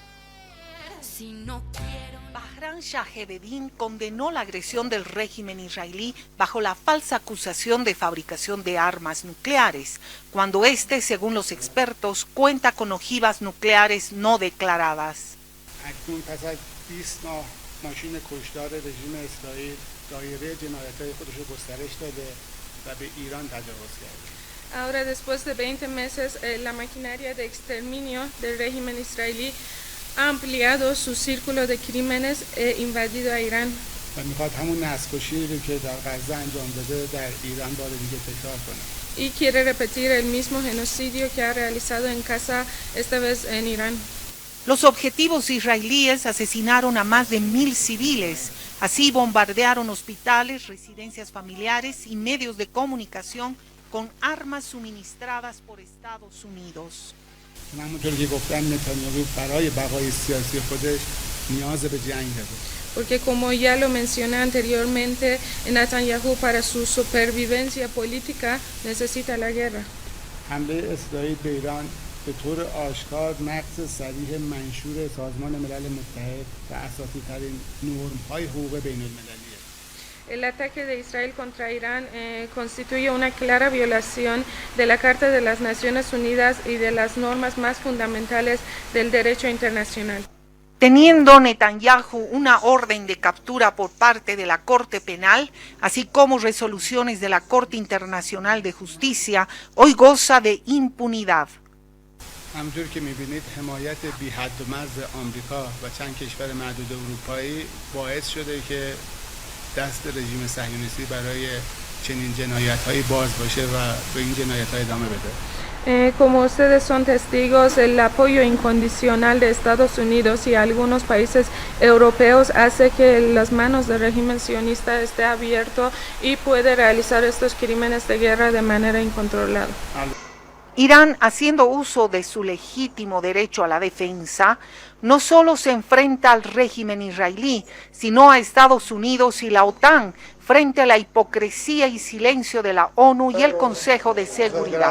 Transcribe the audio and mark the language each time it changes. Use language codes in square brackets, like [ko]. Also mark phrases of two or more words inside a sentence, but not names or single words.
[es] Bahram Shahereddin condenó la agresión del régimen israelí bajo la falsa acusación de fabricación de armas nucleares, cuando este, según los expertos, cuenta con ojivas nucleares no declaradas. [fa] ماشین کشتار رژیم اسرائیل دایره جنایت‌های خودش رو گسترش داده و به ایران تجاوز کرده. [es] Ahora, después de 20 meses, la maquinaria de exterminio del régimen israelí ha ampliado su círculo de crímenes e invadido a Irán. [fa] و میخواد همون نسل‌کشی رو که در غزه انجام داده در ایران بار دیگه تکرار کنه. [es] Y quiere repetir el mismo genocidio que ha realizado en Gaza, esta vez en Irán. Los objetivos israelíes asesinaron a más de 1000 civiles, así bombardearon hospitales, residencias familiares y medios de comunicación con armas suministradas por Estados Unidos. Porque como ya lo mencioné anteriormente, Netanyahu para su supervivencia política necesita la guerra. [fa] به طور آشکار نقض صریح منشور سازمان ملل متحد و اساسی‌ترین نرم‌های حقوق بین‌المللیه. [es] El ataque de Israel contra Irán constituye una clara violación de la Carta de las Naciones Unidas y de las normas más fundamentales del derecho internacional. Teniendo Netanyahu una orden de captura por parte de la Corte Penal, así como resoluciones de la Corte Internacional de Justicia, hoy goza de impunidad. [fa] همونطور که می‌بینید حمایت بی حد و مرز آمریکا و چند کشور معدود اروپایی باعث شده که دست رژیم صهیونیستی برای چنین جنایت‌هایی باز باشه و به این جنایت‌ها ادامه بده. [es] Como ustedes son testigos, el apoyo incondicional de Estados Unidos y algunos países europeos hace que las manos del régimen sionista esté abierto y puede realizar estos crímenes de guerra de manera incontrolada. Irán, haciendo uso de su legítimo derecho a la defensa, no solo se enfrenta al régimen israelí, sino a Estados Unidos y la OTAN, frente a la hipocresía y silencio de la ONU y el Consejo de Seguridad.